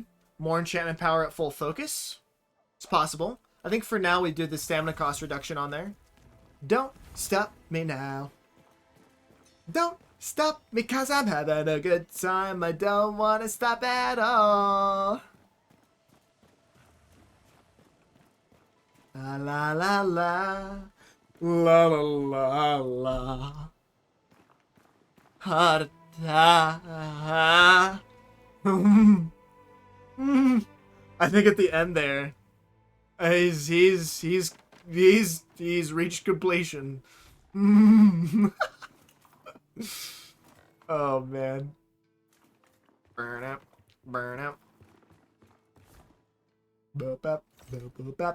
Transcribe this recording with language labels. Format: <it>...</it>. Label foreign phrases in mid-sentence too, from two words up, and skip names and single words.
<en>More enchantment power at full focus. It's possible. I think for now we do the stamina cost reduction on there. Don't stop me now. Don't stop me cause I'm having a good time. I don't want to stop at all. La la la la. La la la la. Ha ha. I think at the end there, he's reached completion. Oh man. Burn out. Burn out. Boop, bop, boop, boop, bop.</en>